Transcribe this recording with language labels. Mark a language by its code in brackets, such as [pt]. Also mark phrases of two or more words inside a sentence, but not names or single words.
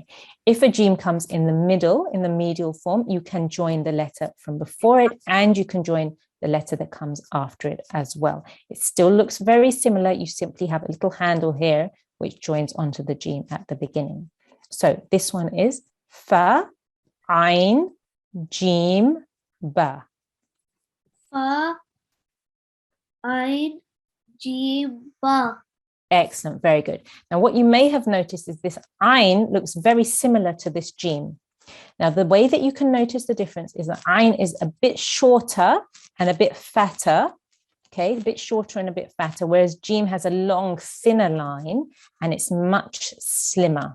[en] If a jim comes in the middle, in the medial form, you can join the letter from before it and you can join the letter that comes after it as well. It still looks very similar. You simply have a little handle here which joins onto the jim at the beginning. So this one is fa, ain, jim, ba. Fa, ain, jim, ba. Excellent, very good. Now what you may have noticed is this ain looks very similar to this jim. Now the way that you can notice the difference is that ain is a bit shorter and a bit fatter. Okay, a bit shorter and a bit fatter, whereas jim has a long, thinner line and it's much slimmer.